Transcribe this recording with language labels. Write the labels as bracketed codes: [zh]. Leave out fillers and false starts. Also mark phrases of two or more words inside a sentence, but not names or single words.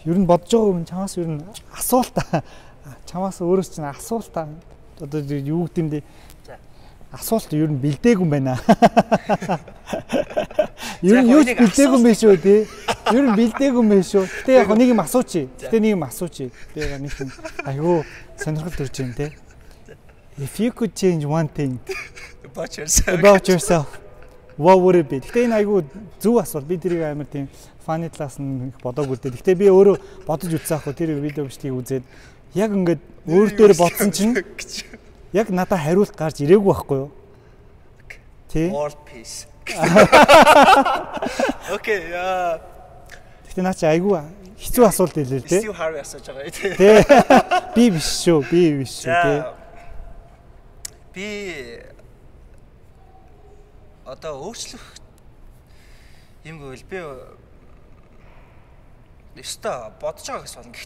[mn] Ер нь бодож байгаа юм чамаас ер нь асуулт чамаас өөрөөс чинь асуулт одоо юу гэдэндээ асуулт ер нь бэлдээгүй юм байна. Ер нь юу ч бэлдээгүй юм биш үү тий? Ер нь бэлдээгүй юм биш үү? Гэтэ яг нэг юм асуучих. Би нэг юм айгүй сонирхол төрж байна тий. [en] If you could change one thing about yourself, what would it be? [mn] Гэтэ энэ айгүй зөв асуулт. Би тэрийг амар тийм фаны талаас нь бодоогүй дээ. Гэтэ би өөрөө бодож үзсэн ахгүй тэр видео бичлэгийг үзээд яг ингээд өөр дээр бодсон чинь яг надад хариулт гарч ирээгүй байхгүй юу? Тий. [en] World peace. [mn] Окей, яа. Гэтэ наа чи айгүй хэцүү асуулт хэлээ л дээ. Стив Харви асууж байгаа тий. Тий. Би биш шүү тий. Би одоо өөрчлөх юм гэвэл би өстө бодож байгаа гэсэн бол.